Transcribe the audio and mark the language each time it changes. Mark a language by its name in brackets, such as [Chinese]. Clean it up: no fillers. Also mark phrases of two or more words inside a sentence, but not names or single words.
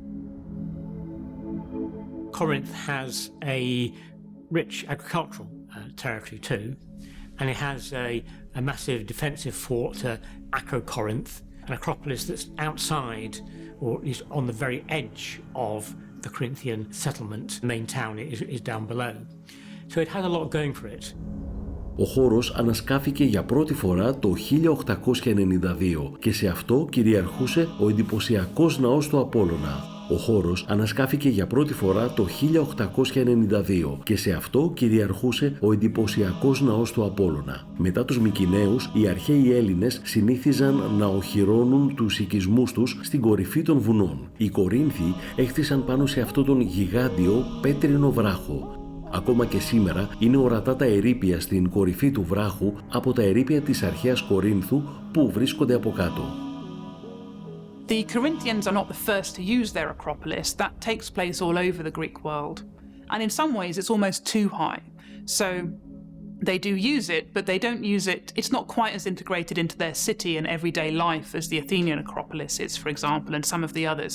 [English] Corinth has a rich agricultural territory too, and it has a massive defensive fort, Acrocorinth, an acropolis that's outside, or at least on the very edge of the Corinthian settlement. The main town is down below. So it has a lot going for it. [Greek] Ο χώρος ανασκάφηκε για πρώτη φορά το 1892 και σε αυτό κυριαρχούσε ο εντυπωσιακός ναός του Απόλλωνα. Ο χώρος ανασκάφηκε για πρώτη φορά το 1892 και σε αυτό κυριαρχούσε ο εντυπωσιακός ναός του Απόλλωνα. Μετά τους Μικηναίους, οι αρχαίοι Έλληνες συνήθιζαν να οχυρώνουν τους οικισμούς τους στην κορυφή των βουνών. Οι Κορίνθιοι έχθισαν πάνω σε αυτόν τον γιγάντιο πέτρινο βράχο. Ακόμα και σήμερα είναι ορατά τα ερείπια στην κορυφή του βράχου από τα ερείπια της αρχαίας Κορίνθου που βρίσκονται από κάτω. [English] The Corinthians are not the first to use their Acropolis. That takes place all over the Greek world. And in some ways, it's almost too high. So they do use it, but they don't use it. It's not quite as integrated into their city and everyday life as the Athenian Acropolis is, for example, and some of the others.